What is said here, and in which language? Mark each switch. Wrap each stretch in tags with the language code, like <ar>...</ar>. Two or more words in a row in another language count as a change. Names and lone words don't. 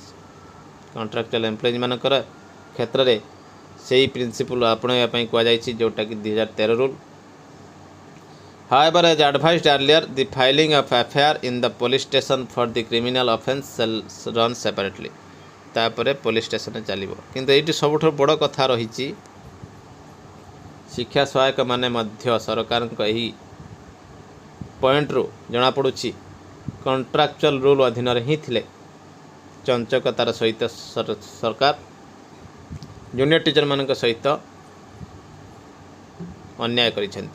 <en>Contractual employees</en> <or>ମାନଙ୍କର କ୍ଷେତ୍ରରେ ସେହି ପ୍ରିନ୍ସିପଲ୍ ଆପଣାଇବା ପାଇଁ କୁହାଯାଇଛି, ଯେଉଁଟାକି 2013 ରୁଲ୍।</or> <en>However, as advised earlier, the filing of FIR in the police station for the criminal offence shall run separately.</en> <or>ତାପରେ</or> <en>police station</en> <or>ଚାଲିବ। କିନ୍ତୁ ଏଇଠି ସବୁଠାରୁ ବଡ଼ କଥା ରହିଛି, ଶିକ୍ଷା ସହାୟକ ମାନେ ମଧ୍ୟ ସରକାରଙ୍କ ଏହି ପଏଣ୍ଟରୁ ଜଣାପଡ଼ୁଛି</or> <en>contractual rule</en> <or>ଅଧୀନରେ ହିଁ ଥିଲେ। ଚଞ୍ଚକତାର ସହିତ ସରକାର</or> <en>junior teachers</en> <or>ସହିତ ଅନ୍ୟାୟ କରିଛନ୍ତି।</or>